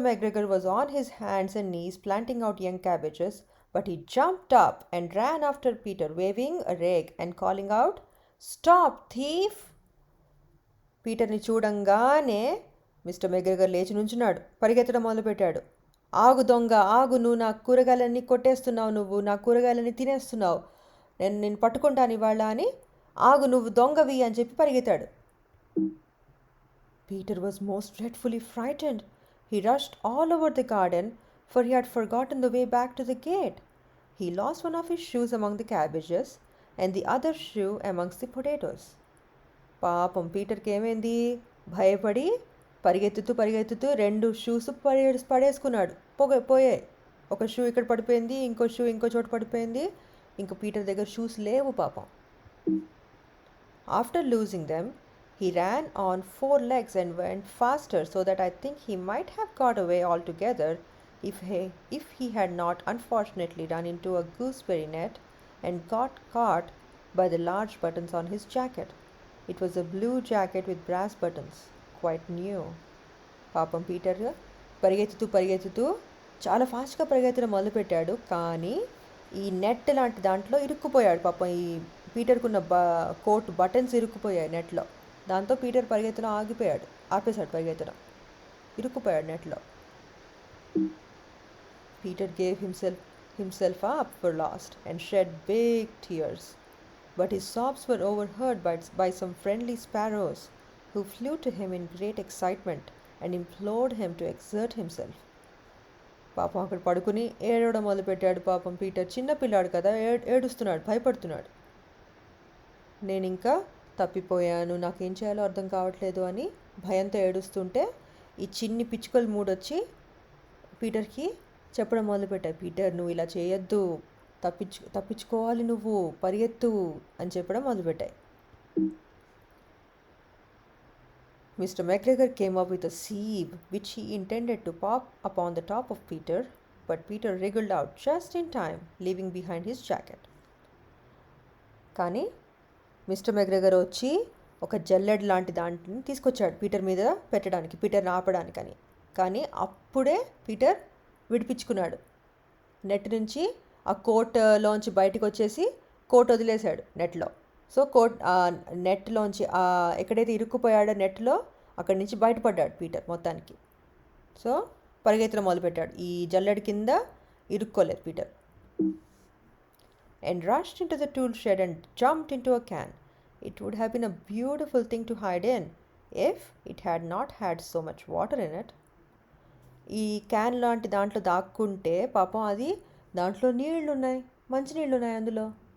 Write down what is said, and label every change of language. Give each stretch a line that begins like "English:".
English: McGregor was on his hands and knees planting out young cabbages, but he jumped up and ran after Peter, waving a rake and calling out, "Stop, thief!"
Telugu: పీటర్ని చూడంగానే mister McGregor లేచి నుంచున్నాడు, పరిగెత్తడం మొదలుపెట్టాడు. ఆగు దొంగ, ఆగు, నువ్వు నా కూరగాయలన్నీ కొట్టేస్తున్నావు, నువ్వు నా కూరగాయలన్నీ తినేస్తున్నావు, నేను నిన్ను పట్టుకుంటాను ఇవాళ అని, ఆగు, నువ్వు దొంగవి అని చెప్పి పరిగెత్తాడు.
English: Peter was most dreadfully frightened. He rushed all over the garden, for he had forgotten the way back to the gate. He lost one of his shoes among the cabbages and the other shoe amongst the potatoes.
Telugu: పాపం పీటర్కి ఏమైంది? భయపడి పరిగెత్తుతూ 2 shoes పడేసుకున్నాడు, పోయాయి. ఒక shoe ఇక్కడ పడిపోయింది, ఇంకో shoe ఇంకో చోట పడిపోయింది, ఇంకో పీటర్ దగ్గర షూస్ లేవు పాపం.
English: After losing them he ran on 4 legs and went faster, so that I think he might have got away altogether. if he had not unfortunately run into a gooseberry net and got caught by the large buttons on his jacket. It was a blue jacket with brass buttons, quite new.
Telugu: పాపం Peter పరిగెత్తుతూ చాలా ఫాస్ట్గా పరిగెత్తడం మొదలుపెట్టాడు. కానీ ఈ net లాంటి దాంట్లో ఇరుక్కుపోయాడు. పాపం ఈ పీటర్కున్న కోట్ బటన్స్ ఇరుక్కుపోయాయి నెట్లో. దాంతో పీటర్ పరిగెత్తడం ఆపేశాడు పరిగెత్తడం, ఇరుక్కుపోయాడు నెట్లో.
English: Peter gave himself up for lost and shed big tears. But his sobs were overheard by some friendly sparrows who flew to him in great excitement and implored him to exert himself.
Telugu: పాపం అక్కడ పడుకుని ఏడవడం మొదలుపెట్టాడు. పాపం Peter చిన్న పిల్లాడు కదా, ఏడుస్తున్నాడు, భయపడుతున్నాడు. నేను ఇంకా తప్పిపోయాను, నాకేం చేయాలో అర్థం కావట్లేదు అని భయంతో ఏడుస్తుంటే ఈ చిన్ని పిచ్చుకలు మూడొచ్చి పీటర్కి చెప్పడం మొదలుపెట్టాయి. పీటర్, నువ్వు ఇలా చేయొద్దు, తప్పించుకోవాలి, నువ్వు పరిగెత్తు అని చెప్పడం మొదలుపెట్టాయి.
English: Mr. McGregor came up with a sieve which he intended to pop upon the top of Peter, but Peter wriggled out just in time, leaving behind his jacket.
Telugu: కానీ మిస్టర్ మెగ్రెగర్ వచ్చి ఒక జల్లెడ్ లాంటి దాంట్ని తీసుకొచ్చాడు పీటర్ మీద పెట్టడానికి, పీటర్ని ఆపడానికని. కానీ అప్పుడే Peter విడిపించుకున్నాడు net నుంచి. ఆ కోట్లోంచి బయటకు వచ్చేసి కోట్ వదిలేశాడు నెట్లో. సో నెట్లోంచి ఎక్కడైతే ఇరుక్కుపోయాడో నెట్లో అక్కడి నుంచి బయటపడ్డాడు పీటర్ మొత్తానికి. సో పరిగెత్తడం మొదలుపెట్టాడు. ఈ జల్లెడ కింద ఇరుక్కోలేదు Peter.
English: And rushed into the tool shed and jumped into a can. It would have been a beautiful thing to hide in if it had not had so much water in it.
Telugu: ఈ can లాంటి దాంట్లో దాక్కుంటే పాపం అది దాంట్లో మంచినీళ్ళు ఉన్నాయి అందులో.